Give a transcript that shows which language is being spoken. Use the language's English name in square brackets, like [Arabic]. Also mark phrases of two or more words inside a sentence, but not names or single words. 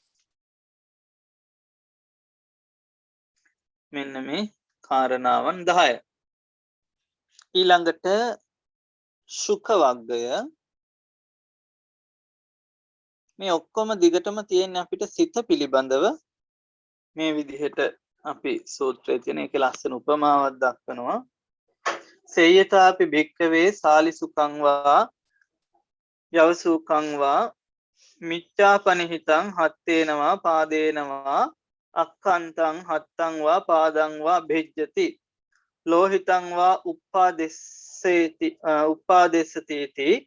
[Sinhala] මෙන්න මේ කාරණාවන් 10. ඊළඟට සුඛ වග්ගය. මේ ඔක්කොම දිගටම තියෙන අපිට සිත පිළිබඳව මේ විදිහට අපි සූත්‍රයේ තියෙන එක ලස්සන උපමාවක් දක්වනවා. [Pali] සේයතාපි භික්ඛවේ සාලිසුඛං වා යවසුඛං වා මිච්ඡාපනිහිතං හත්තේනවා පාදේනවා අක්ඛන්තං හත්තං වා පාදං වා භෙජ්ජති ලෝහිතං වා උප්පාදෙස්සති